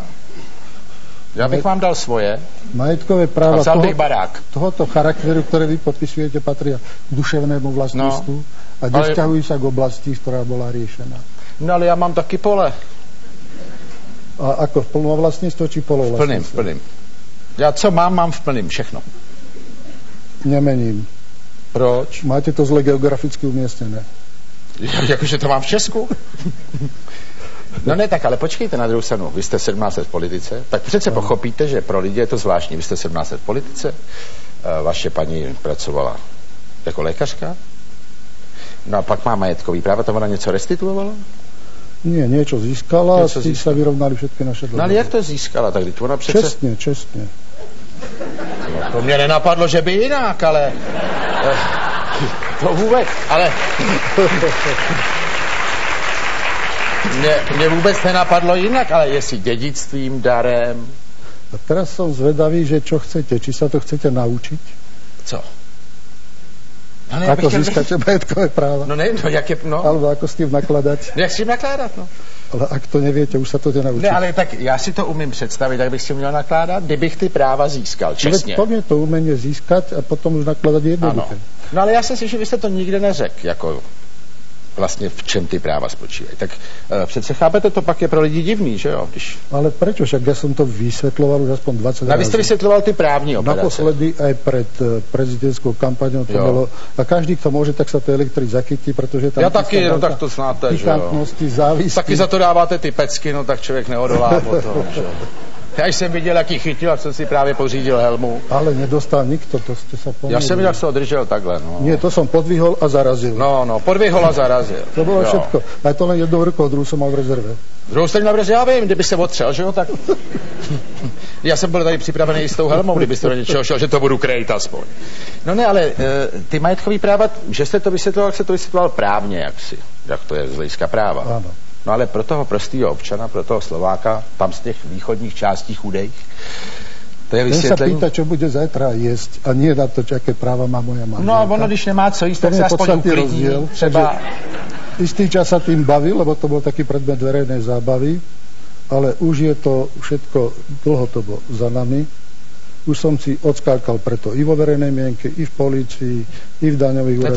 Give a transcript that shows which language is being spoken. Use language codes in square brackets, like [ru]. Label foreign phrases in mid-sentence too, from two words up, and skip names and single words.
[cs] Ja bych vám dal svoje. [sk] Majetkové práva [cs] barák. [sk] Tohoto charakteru, ktoré vy podpisujete, patria k duševnému vlastníctvu a nevzťahujú sa k oblasti, ktorá bola riešená. [cs] No ale ja mám taky pole. [sk] A ako, v plnom vlastníctve či polovlastníctve? [cs] V plným. Já co mám v plným, všechno. [sk] Nemením. [cs] Proč? [sk] Máte to zle geograficky umiestnené. [cs] Jakože to mám v Česku? No ne, tak ale počkejte na druhou stranu. Vy jste 17 let v politice, tak přece pochopíte, že pro lidi je to zvláštní. Vy jste 17 let v politice, vaše paní pracovala jako lékařka, no a pak má majetkový práva, tam ona něco restituovala? [sk] Nie, niečo získala a s tým sa vyrovnali všetky naše dlhy. [cs] No ale jak to získala? Tak ona přece... [sk] Čestne. [cs] No, to mě nenapadlo, že by jinak, ale... To vůbec, ale... Mně vůbec nenapadlo jinak, ale jestli dědictvím, darem... [sk] A teraz som zvedavý, že čo chcete, či sa to chcete naučiť? [cs] Co? [sk] No, ne, ako získate majetkové práva? No neviem, no, jak je, no. Alebo ako s tým nakladať? [cs] Jak s tým nakládat, no. [sk] Ale ak to neviete, už sa to nenaučíte. [cs] Ne, ale tak já si to umím představit, jak bych si měl nakládat, kdybych ty práva získal, čestně. [sk] To mě to umenie získať a potom už nakladať jednoduché. [cs] No ale já si myslím, že vy jste to nikde neřekl, jako vlastně v čem ty práva spočívají. Tak přece chápete, to pak je pro lidi divný, že jo? Když... [sk] Ale prečo? Však ja som to vysvetľoval už aspoň 20 razy. A vy ste vysvetľoval [cs] ty právní operace. [sk] Naposledy aj pred prezidentskou kampaňou to bolo. A každý, kto môže, tak sa to Elektri zachytí, pretože tam... [cs] Ja taky, no tak to znáte, že jo. Závisky. Taky za to dáváte ty pecky, no tak člověk neodolá potom, že jo. Já jsem viděl, jaký chytil, a jsem si právě pořídil helmu. [sk] Ale nedostal nikto, to ste sa pomýlili. Ja som jak sa održel takhle, no. Nie, to som podvihol a zarazil. No, podvihol a zarazil. To bolo všetko. Aj to len jednou rukou, druhou som mal v rezerve. [cs] Druhou jste měl v rezerve, já vím, kdyby se otřel, že jo, tak... Já jsem byl tady připravený i s tou helmou, kdybyste do něčeho šel, že to budu krejt aspoň. No ne, ale ty majetkový práva, že jste to vysvětloval, jak se to vysvětloval právně, jak to je z hlediska práva. [sk] Áno. [cs] No ale pro toho prostýho občana, pro toho Slováka, tam z těch východních částí chudejch, to je vysvětlení. [sk] Ten sa pýta, čo bude zajtra jesť a nie na to, aké práva má moja manželka. [cs] No a ono, když nemá co jíst, tak sa aspoň uklidní. Třeba... [sk] Istý čas sa tým bavil, lebo to bol taký predmet verejnej zábavy, ale už je to všetko dlhodobo za nami. Už som si odskákal preto i vo verejnej mienke, i v polícii, i v daňových úradoch.